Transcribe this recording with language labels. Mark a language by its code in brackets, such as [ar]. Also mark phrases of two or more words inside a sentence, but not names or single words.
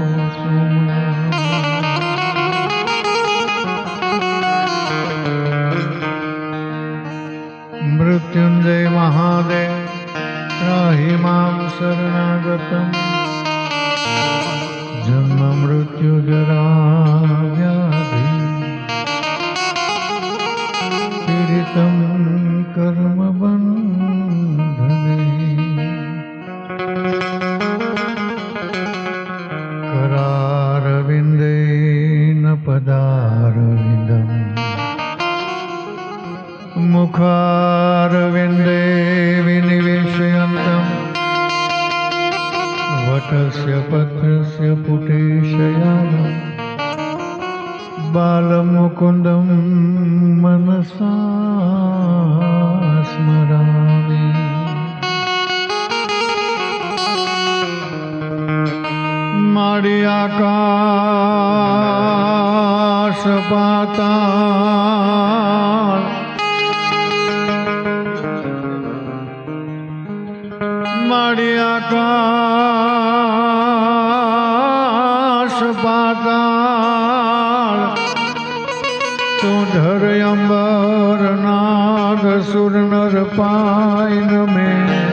[sa] मृत्युंजय महादेव त्राहि माम शरणागतम जन्म मृत्यु जरा व्याधि पीडितम कर्म बंधने करारविन्देन पदारविन्दम् मुखारविन्दे विनिवेशयन्तम् वटस्य पत्रस्य पुटे शयानम् बालमुकुन्दं मनसा स्मरामि [gu] મારી આકાશ પાતાળ મારી આકાશ પાતાળ તું ધર અંબર નાગ સુર નર પાયન મેં